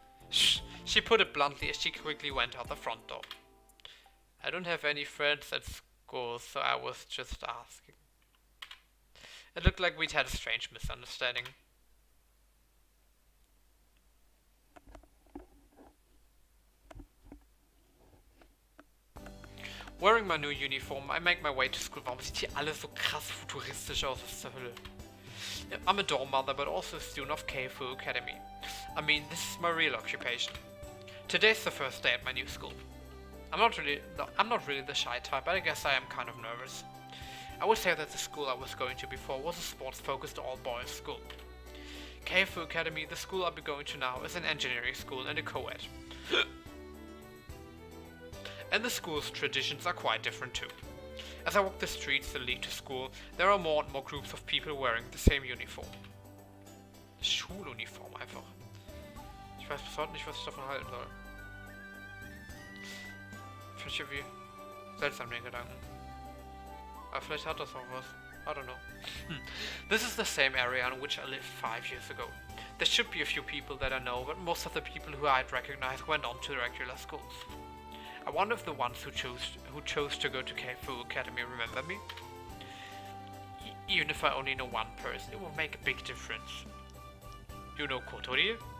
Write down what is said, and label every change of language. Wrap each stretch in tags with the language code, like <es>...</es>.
<en>She put it bluntly as she quickly went out the front door. I don't have any friends at school, so I was just asking. It looked like we'd had a strange misunderstanding. Wearing my new uniform, I make my way to school.</en> <de>Warum sieht hier alles so krass futuristisch aus? Was zur Hölle?</de> <en>I'm a dorm mother, but also a student of KFU Academy. I mean, this is my real occupation. Today's the first day at my new school. I'm not really the shy type, but I guess I am kind of nervous. I would say that the school I was going to before was a sports-focused all-boys school. KFU Academy, the school I'll be going to now, is an engineering school and a co-ed. And the school's traditions are quite different too. As I walk the streets that lead to school, there are more and more groups of people wearing the same uniform.</en> <de>Schuluniform einfach. Ich weiß bis heute nicht, was ich davon halten soll. Finde ich irgendwie seltsam, den Gedanken. Aber vielleicht hat das auch was.</de> <en>I don't know. This is the same area in which I lived 5 years ago. There should be a few people that I know, but most of the people who I'd recognize went on to the regular schools. I wonder if the ones who chose to go to KFU Academy remember me. Even if I only know one person, it will make a big difference. You know Kotori?</en>